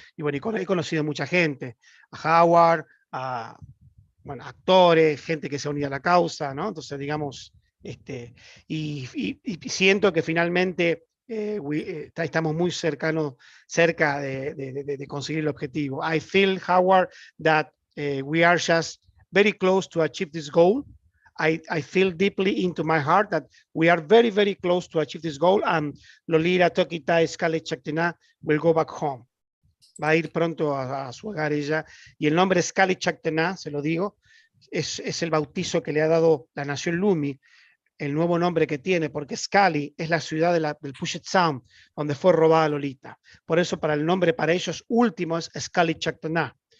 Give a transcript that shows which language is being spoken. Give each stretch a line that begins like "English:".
Spanish: Y bueno, he conocido mucha gente, a Howard, a actores, gente que se ha unido a la causa, ¿no? Entonces, digamos, y siento que finalmente estamos muy cerca de conseguir el objetivo.
English: I feel, Howard, that we are just very close to achieve this goal. I feel deeply into my heart that we are very close to achieve this goal, and Lolita Tokita Scarlett Chactena will go back home.
Spanish: Va a ir pronto a su hogar ella, y el nombre Scarlett Chactena, se lo digo, es el bautizo que le ha dado la Nación Lumi, el nuevo nombre que tiene, porque Scali es la ciudad del Puget Sound, donde fue robada Lolita. Por eso el nombre para ellos último es Scarlett Chactena.